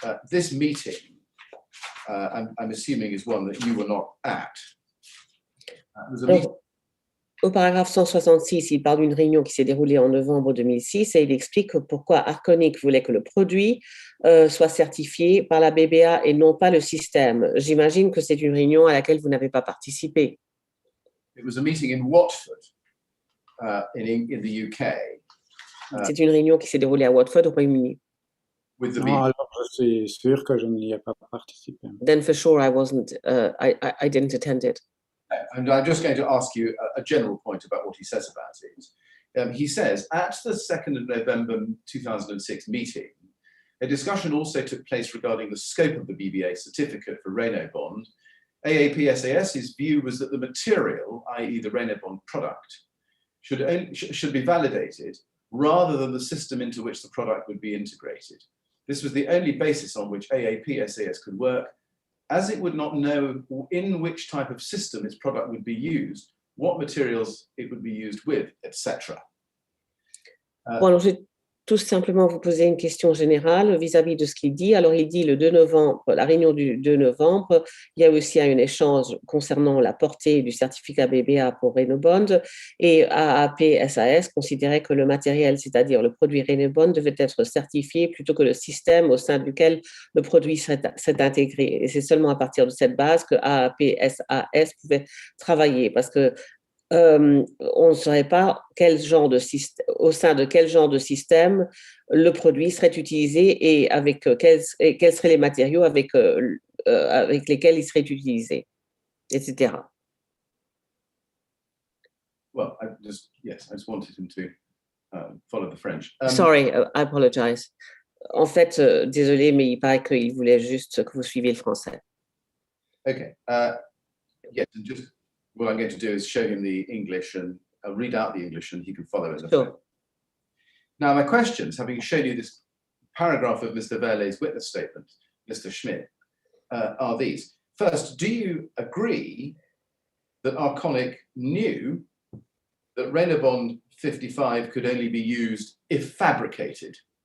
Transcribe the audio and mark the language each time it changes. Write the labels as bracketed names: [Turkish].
[English] This meeting, I'm assuming, is one that you were not at. [French] Au paragraphe 166, il parle d'une réunion qui s'est déroulée en novembre 2006 et il explique pourquoi Arconic voulait que le produit soit certifié par la BBA et non pas le système. J'imagine que c'est une réunion à laquelle vous n'avez pas participé. [English] It was a meeting in Watford, in the UK. [French] C'est une réunion qui s'est déroulée à Watford, au Royaume-Uni. [English] With the [French] Non, [English] BBA. [French] alors je suis sûr que je n'y ai pas participé. [English] Then for sure I wasn't, I didn't attend it. And I'm just going to ask you a general point about what he says about it. He says, at the 2nd of November 2006 meeting, a discussion also took place regarding the scope of the BBA certificate for Renobond. AAP-SAS's view was that the material, i.e. the Renobond product, should be validated rather than the system into which the product would be integrated. This was the only basis on which AAP-SAS could work, as it would not know in which type of system its product would be used, what materials it would be used with, etc. [French] Bon, alors je vais tout simplement vous poser une question générale vis-à-vis de ce qu'il dit. Alors, il dit le 2 novembre, la réunion du 2 novembre, il y a aussi un échange concernant la portée du certificat BBA pour Renobond et AAP-SAS considérait que le matériel, c'est-à-dire le produit Renobond, devait être certifié plutôt que le système au sein duquel le produit serait intégré. Et c'est seulement à partir de cette base que AAP-SAS pouvait travailler parce que on ne saurait pas quel genre de système, au sein de quel genre de système le produit serait utilisé et avec quels seraient les matériaux avec lesquels il serait utilisé, etc. [English] Well, I just wanted him to follow the French. Sorry, I apologize. [French] En fait, désolé, mais il paraît qu'il voulait juste que vous suiviez le français. [English] Okay. Yes, and just what I'm going to do is show him the English and I'll read out the English and he can follow it. Sure. Now, my questions, having shown you this paragraph of Mr. Verlet's witness statement, Mr. Schmidt, are these. First, do you agree that Arconic knew that Renobond 55 could only be used if fabricated?